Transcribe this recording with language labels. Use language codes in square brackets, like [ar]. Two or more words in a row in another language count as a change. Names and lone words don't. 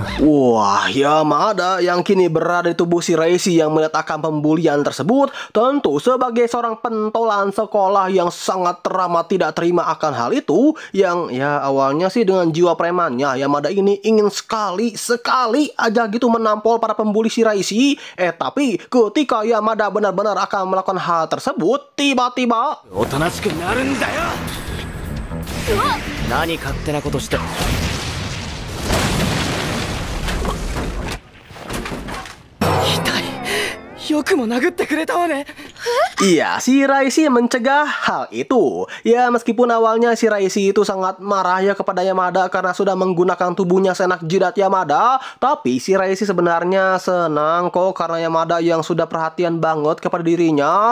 [id] Wah, Yamada yang kini berada di tubuh Shiraishi yang melihat akan pembulian tersebut, tentu sebagai seorang pentolan sekolah yang sangat teramat tidak terima akan hal itu, yang ya awalnya sih dengan jiwa premannya, Yamada ini ingin sekali aja gitu menampol para pembuli Shiraishi. Tapi ketika Yamada benar-benar akan melakukan hal tersebut, tiba-tiba [ja] おとなしくなるんだよ。何勝手なことして. よくも殴ってくれたわね. [id] Iya, si Raisi mencegah hal itu. Ya, meskipun awalnya si Raisi itu sangat marah ya kepada Yamada karena sudah menggunakan tubuhnya seenak jidat Yamada, tapi si Raisi sebenarnya senang kok karena Yamada yang sudah perhatian banget kepada dirinya.